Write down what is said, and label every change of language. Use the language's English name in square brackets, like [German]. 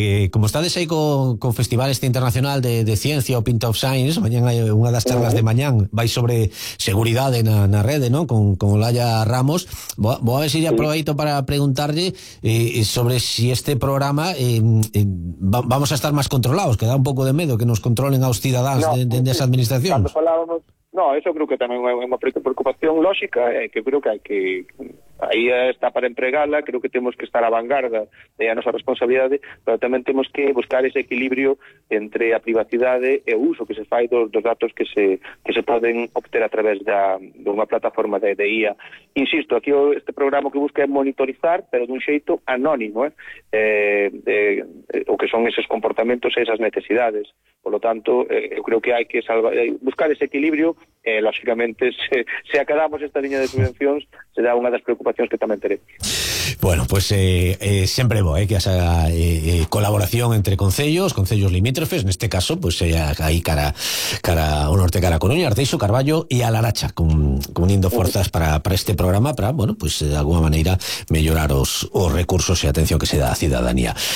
[Spanish] Como estades ahí con Festival este Internacional de Ciencia o Pint of Science, mañana hay una de las charlas de mañana, vais sobre seguridad en la red, ¿no? Con Olaya Ramos. Voy a ver si ya aproveito para preguntarle sobre si este programa vamos a estar más controlados, que da un poco de miedo que nos controlen a los ciudadanos de esa administración. [Galician] Cuando falábamos. No, eso creo que tamén é unha preocupación lógica, que creo que hai que aí está para empregala, creo que temos que estar a vanguarda da nosa responsabilidade, pero tamén temos que buscar ese equilibrio entre a privacidade e o uso que se fai dos datos que se poden obter a través de unha plataforma de IA. Insisto, aquí este programa que busca é monitorizar, pero dun xeito anónimo, o que son esos comportamentos e esas necesidades. [Spanish] Por lo tanto, [Galician] eu creo que hai que buscar ese equilibrio. Lógicamente, se acabamos esta línea de subvencións, será unha das preocupacións que tamén teré. [Spanish] Bueno, pues siempre voy, que haya colaboración entre concellos limítrofes, en este caso, pues ahí cara o norte, cara Coruña, Arteixo, Carballo y Alaracha, uniendo fuerzas para este programa, para, bueno, pues de alguna manera mejorar los recursos y atención que se da a ciudadanía.